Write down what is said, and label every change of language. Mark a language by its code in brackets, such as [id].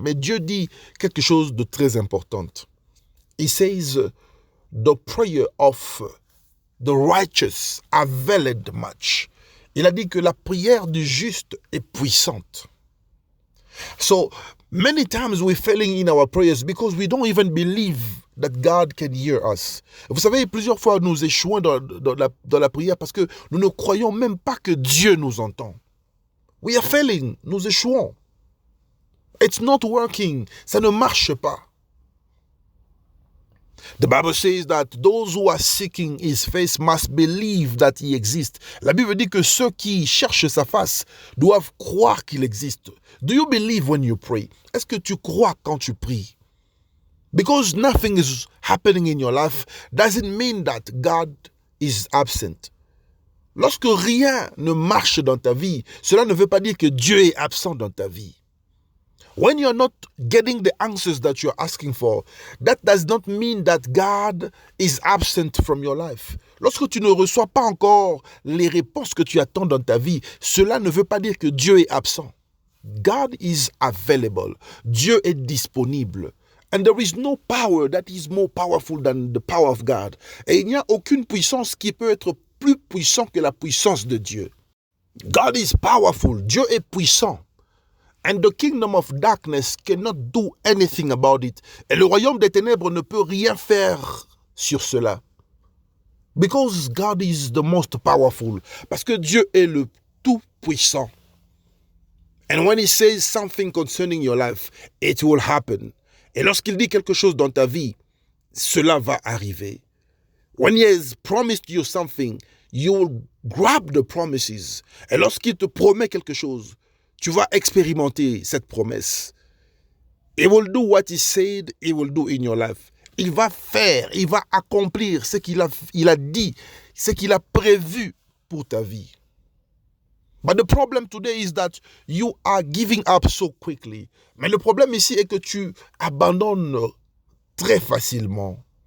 [fr] Mais Dieu dit quelque chose de très important. [en] He says, the prayer of the righteous availeth much. [fr] Il a dit que la prière du juste est puissante. [en] So, many times we're failing in our prayers because we don't even believe that God can hear us. [fr] Vous savez, plusieurs fois nous échouons dans la prière parce que nous ne croyons même pas que Dieu nous entend. [en] We are failing, [fr] nous échouons. [en] It's not working, [fr] ça ne marche pas. [en] The Bible says that those who are seeking his face must believe that he exists. [fr] La Bible dit que ceux qui cherchent sa face doivent croire qu'il existe. [en] Do you believe when you pray? [fr] Est-ce que tu crois quand tu pries? [en] Because nothing is happening in your life doesn't mean that God is absent. [fr] Lorsque rien ne marche dans ta vie, cela ne veut pas dire que Dieu est absent dans ta vie. [en] When you're not getting the answers that you're asking for, that does not mean that God is absent from your life. [fr] Lorsque tu ne reçois pas encore les réponses que tu attends dans ta vie, cela ne veut pas dire que Dieu est absent. [en] God is available. [fr] Dieu est disponible. [en] And there is no power that is more powerful than the power of God. [fr] Et il n'y a aucune puissance qui peut être plus puissant que la puissance de Dieu. [en] God is powerful. [fr] Dieu est puissant. [en] And the kingdom of darkness cannot do anything about it. [fr] Et le royaume des ténèbres ne peut rien faire sur cela. [en] Because God is the most powerful. [fr] Parce que Dieu est le tout puissant. [en] And when he says something concerning your life, it will happen. [fr] Et lorsqu'il dit quelque chose dans ta vie, cela va arriver. [en] When he has promised you something, you will grab the promises. [fr] Et lorsqu'il te promet quelque chose, tu vas expérimenter cette promesse. [en] He will do what he said he will do in your life. [fr] Il va faire, il va accomplir ce qu'il a dit, ce qu'il a prévu pour ta vie. [en] But the problem today is that you are giving up so quickly. [fr] Mais le problème ici est que tu abandonnes très facilement.